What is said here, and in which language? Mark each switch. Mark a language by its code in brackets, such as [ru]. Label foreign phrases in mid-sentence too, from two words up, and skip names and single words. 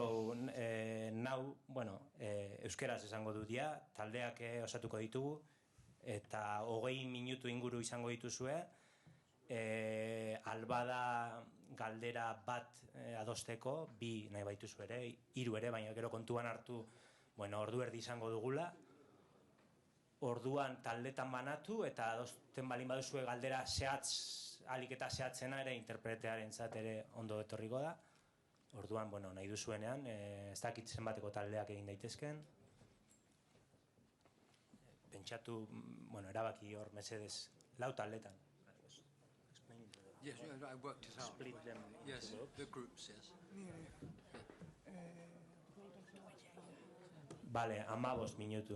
[eu] Euskeraz esango dut ja, taldeak osatuko ditugu, eta 20 minutu inguru izango dituzue, albada galdera bat adosteko, 2 nahi baituzu ere, 3 ere, baina gero kontuan hartu, ordu erdi izango dugula, orduan taldetan banatu, eta adosten balin baduzue galdera alik eta zehatzena ere interpretearentzat ere ondo etorriko da. Orduan, nahi duzuenean, ez dakit zenbateko taldeak egin daitezken. Pentsatu, erabaki hor, mesedez, 4 taldetan. [en] Yes, I worked it out. Split them. Yes, the groups, yes. [eu] Bale, 15 minutu.